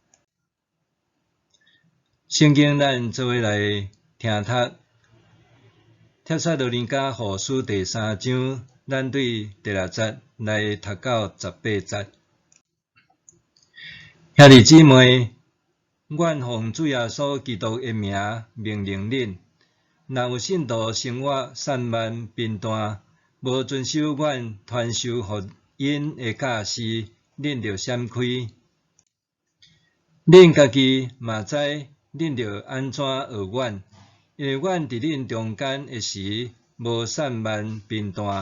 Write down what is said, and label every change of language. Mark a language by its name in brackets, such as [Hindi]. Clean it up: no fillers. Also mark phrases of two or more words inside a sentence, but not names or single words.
[Min Nan Chinese] 圣经咱做伙来听读，帖撒罗尼迦后书第3章，咱对第6节来读到18节。兄弟姊妹，阮奉主耶稣基督的名命令恁。若有信徒生活散漫贫惰，无遵守阮传授互因的教示，恁着闪开。恁家己嘛知，恁着安怎学阮，因为阮伫恁中间的时，无散漫贫惰。